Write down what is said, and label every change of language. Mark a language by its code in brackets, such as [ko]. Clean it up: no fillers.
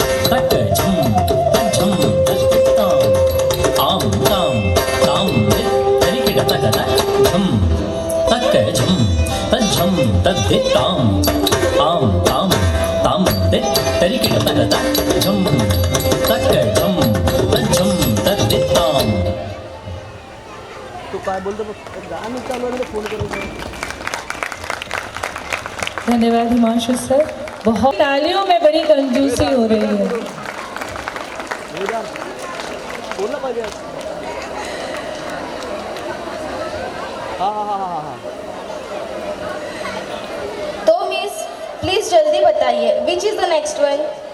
[mr] तक झम तज्झम तद्धिताम आम ताम ताम तरिकिड तगत झम तक झम तज्झम तद्धिताम आम ताम ताम तरिकिड तगत झम तक झम तज्झम तद्धिताम. तू काय बोलतो बघ गाणं चालू आहे फोन करायचं. धन्यवाद हिमांशु सर. [hi] बहुत तालियों में बड़ी कंजूसी हो रही है. [mr] बोललं पाहिजे. हा हा हा हा हा. [en] तो miss please [hi] जल्दी बताइए [en] Which is the next one.